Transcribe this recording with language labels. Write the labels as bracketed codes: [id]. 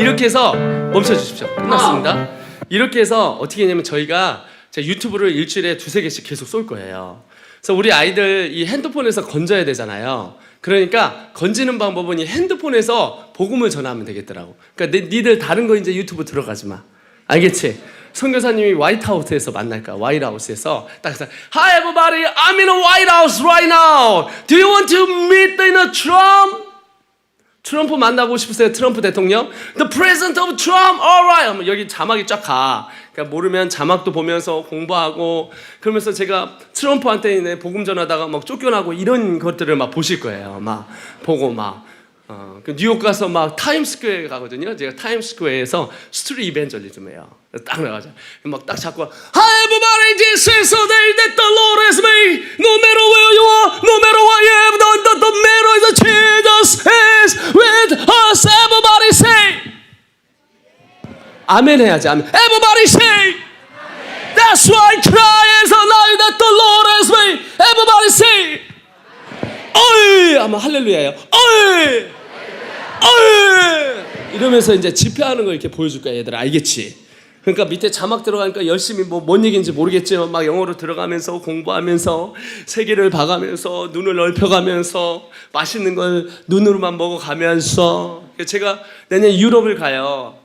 [ko] 이렇게 해서 멈춰 주십시오. 끝났습니다. 이렇게 해서 어떻게 했냐면 저희가 제 유튜브를 일주일에 2-3개씩 계속 쏠 거예요. 그래서 우리 아이들 이 핸드폰에서 건져야 되잖아요. 그러니까 건지는 방법은 이 핸드폰에서 복음을 전하면 되겠더라고. 그러니까 니들 다른 거 이제 유튜브 들어가지 마. 알겠지? 선교사님이 화이트하우스에서 만날까? 화이트하우스에서 딱 해서 [en] Hi everybody, I'm in a White House right now. Do you want to meet the Trump? [ko] 트럼프 만나고 싶으세요? 트럼프 대통령? [en] The President of Trump, alright. [ko] 하면 여기 자막이 쫙 가. 그러니까 모르면 자막도 보면서 공부하고 그러면서 제가 트럼프한테 복음 전하다가 막 쫓겨나고 이런 것들을 막 보실 거예요. 막 보고 막 그 뉴욕 가서 막 타임스퀘어에 가거든요. 제가 타임스퀘어에서 스트리트 이벤저리즘이에요. 딱 나가죠. 막 딱 잡고 [en] Hi everybody, this is the day that the Lord has made. No matter where you are, no matter what you have done, the matter is that Jesus is with us. Everybody say. [ko] 아멘 해야지. 아멘. [en] Everybody say. That's why cry is a night that the Lord has made. Everybody say. [ko] 어이 아마 할렐루야예요. 어이 어이 이러면서 이제 집회하는 걸 이렇게 보여줄 거야 얘들아. 알겠지? 그러니까 밑에 자막 들어가니까 열심히 뭔 얘기인지 모르겠지만 막 영어로 들어가면서 공부하면서 세계를 봐가면서 눈을 넓혀가면서 맛있는 걸 눈으로만 먹어가면서 제가 내년 유럽을 가요.